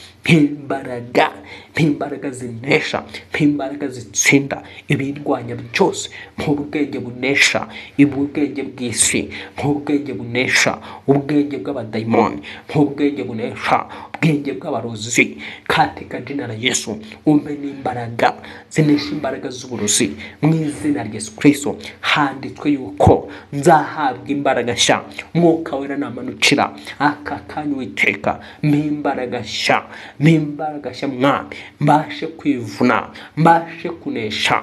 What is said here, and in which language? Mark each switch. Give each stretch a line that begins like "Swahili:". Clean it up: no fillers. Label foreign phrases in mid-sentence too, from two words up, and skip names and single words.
Kinyarwanda: imbaraga zinesha, imbaraga zitsinda ibindwanya byose, nk'ubwenge bunesha ubwenge bw'isi, nk'ubwenge bunesha ubwenge bw'abadayimoni, nk'ubwenge bunesha ubwenge bw'abarozi,
Swahili: katika jina la
Kinyarwanda: Yesu umpe n'imbaraga zinesha imbaraga z'uburozi mu izina rya Yesu Kristo. Handitswe yuko nzahabwa imbaraga nshya, Mwuka wera namanukira aka kanya Uwiteka, mpimbaraga nshya, mpimbaraga nshya Mwami, mbashe kwivuna, mbashe kunesha